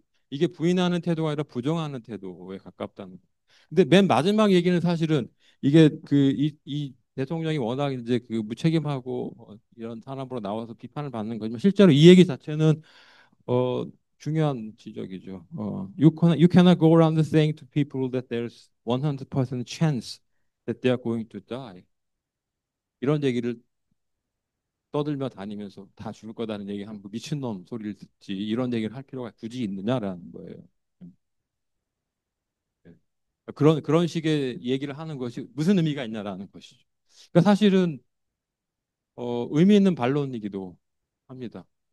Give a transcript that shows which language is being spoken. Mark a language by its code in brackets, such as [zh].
[ko] 이게 부인하는 태도가 아니라 부정하는 태도에 가깝다는 거예요. 근데 맨 마지막 얘기는 사실은 이게 이 대통령이 워낙 이제 그 무책임하고 이런 사람으로 나와서 비판을 받는 거지만 실제로 이 얘기 자체는 어, 중요한 지적이죠. [en] You cannot go around saying to people that there's 100% chance that they are going to die. [ko] 이런 얘기를 떠들며 다니면서 다 죽을 거다는 얘기하면 뭐 미친놈 소리를 듣지 이런 얘기를 할 필요가 굳이 있느냐라는 거예요. 네. 그런 식의 얘기를 하는 것이 무슨 의미가 있냐라는 것이죠. 그러니까 사실은 의미 있는 반론이기도 합니다.